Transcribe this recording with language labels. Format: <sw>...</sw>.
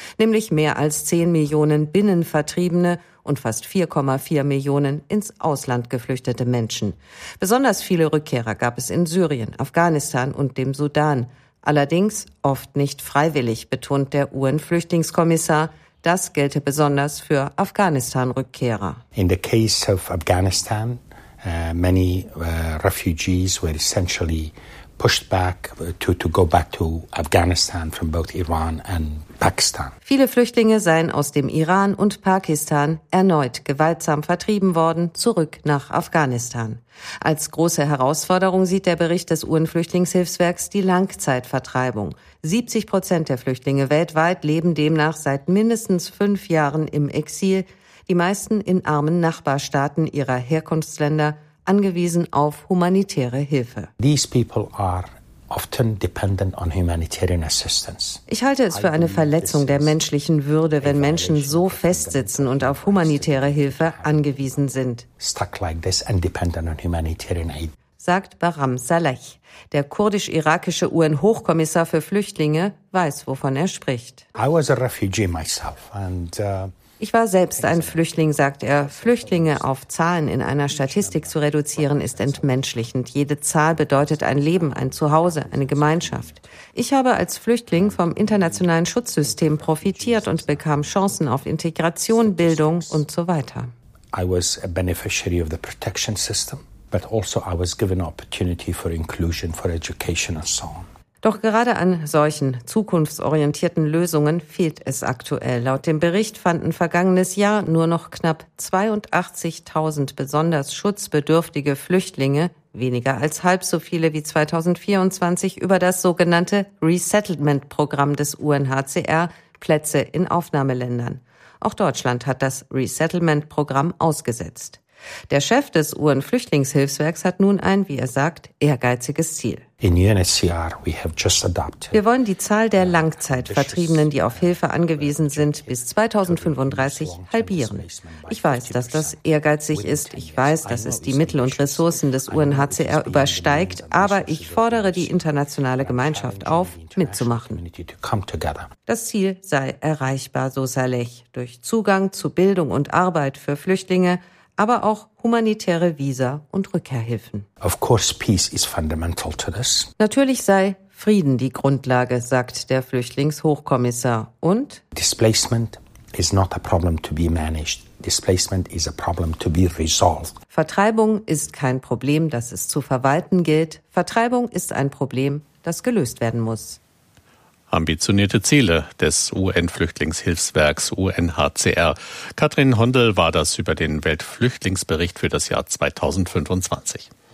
<de>Nämlich mehr als 10 Millionen Binnenvertriebene und fast 4,4 Millionen ins Ausland geflüchtete Menschen. Besonders viele Rückkehrer gab es in Syrien, Afghanistan und dem Sudan. Allerdings oft nicht freiwillig, betont der UN-Flüchtlingskommissar. Das gelte besonders für Afghanistan-Rückkehrer.</de> <en>In the case of Afghanistan, many refugees were essentially pushed back to go back to Afghanistan from both Iran and Pakistan.</en> <de>Viele Flüchtlinge seien aus dem Iran und Pakistan erneut gewaltsam vertrieben worden, zurück nach Afghanistan. Als große Herausforderung sieht der Bericht des UN-Flüchtlingshilfswerks die Langzeitvertreibung. 70% der Flüchtlinge weltweit leben demnach seit mindestens 5 Jahren im Exil, die meisten in armen Nachbarstaaten ihrer Herkunftsländer, angewiesen auf humanitäre Hilfe.</de> <en>These people are often dependent on humanitarian assistance.</en> <de>Ich halte es für eine Verletzung der menschlichen Würde, wenn Menschen so festsitzen und auf humanitäre Hilfe angewiesen sind.</de> <en>Stuck like this and dependent on humanitarian aid.</en> <de>Sagt Bahram Saleh. Der kurdisch-irakische UN-Hochkommissar für Flüchtlinge weiß, wovon er spricht.</de> <en>I was a refugee myself and</en> <de>Ich war selbst ein Flüchtling, sagt er. Flüchtlinge auf Zahlen in einer Statistik zu reduzieren, ist entmenschlichend. Jede Zahl bedeutet ein Leben, ein Zuhause, eine Gemeinschaft. Ich habe als Flüchtling vom internationalen Schutzsystem profitiert und bekam Chancen auf Integration, Bildung und so weiter.</de> <en>I was a beneficiary of the protection system, but also I was given opportunity for inclusion, for education and so on.</en> <de>Doch gerade an solchen zukunftsorientierten Lösungen fehlt es aktuell. Laut dem Bericht fanden vergangenes Jahr nur noch knapp 82.000 besonders schutzbedürftige Flüchtlinge, weniger als halb so viele wie 2024, über das sogenannte Resettlement-Programm des UNHCR Plätze in Aufnahmeländern. Auch Deutschland hat das Resettlement-Programm ausgesetzt. Der Chef des UN-Flüchtlingshilfswerks hat nun ein, wie er sagt, ehrgeiziges Ziel.</de> <en>In UNHCR, we have just adopted.</en> <de>Wir wollen die Zahl der Langzeitvertriebenen, die auf Hilfe angewiesen sind, bis 2035 halbieren. Ich weiß, dass das ehrgeizig ist. Ich weiß, dass es die Mittel und Ressourcen des UNHCR übersteigt. Aber ich fordere die internationale Gemeinschaft auf, mitzumachen. Das Ziel sei erreichbar, so Saleh, durch Zugang zu Bildung und Arbeit für Flüchtlinge, aber auch humanitäre Visa und Rückkehrhilfen.</de> <en>Of course, peace is fundamental to this.</en> <de>Natürlich sei Frieden die Grundlage, sagt der Flüchtlingshochkommissar. Und</de> <en>Displacement is not a problem to be managed. Displacement is a problem to be resolved.</en> <de>Vertreibung ist kein Problem, das es zu verwalten gilt. Vertreibung ist ein Problem, das gelöst werden muss. Ambitionierte Ziele des UN-Flüchtlingshilfswerks UNHCR. Katrin Hondel war das über den Weltflüchtlingsbericht für das Jahr 2025.</de>